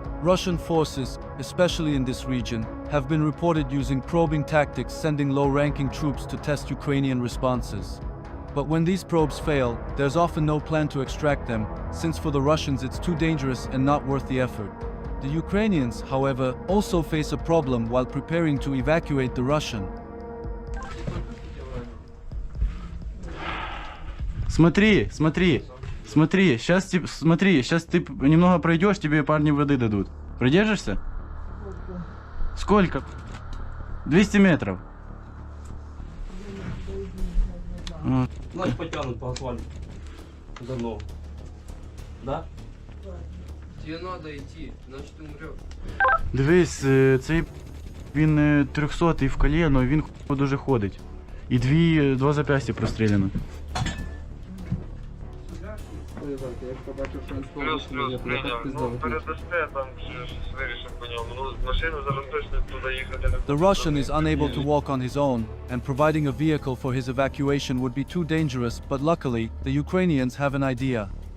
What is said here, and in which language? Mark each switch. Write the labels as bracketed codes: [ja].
[en] Russian forces, especially in this region, have been reported using probing tactics, sending low-ranking troops to test Ukrainian responses. But when these probes fail, there's often no plan to extract them, since for the Russians it's too dangerous and not worth the effort. The Ukrainians, however, also face a problem while preparing to evacuate the Russian. [ru] Смотри, сейчас ты немного пройдешь, тебе парни воды дадут. Продержишься? Сколько? 200 метров. Значит, потянут по асфальту. Давно. Да? Тебе надо идти, иначе ты умрешь. [uk] Дивись, цей він 300-й в коліно, він дуже ходить. І два зап'ястя простріляно. Плюс, прийняв. Ну, передасте, там щось вирішив по ньому. Ну, машину зараз точно туди їхати не [en] The Russian is unable to walk on his own, and providing a vehicle for his evacuation would be too dangerous, but luckily, the Ukrainians have an idea.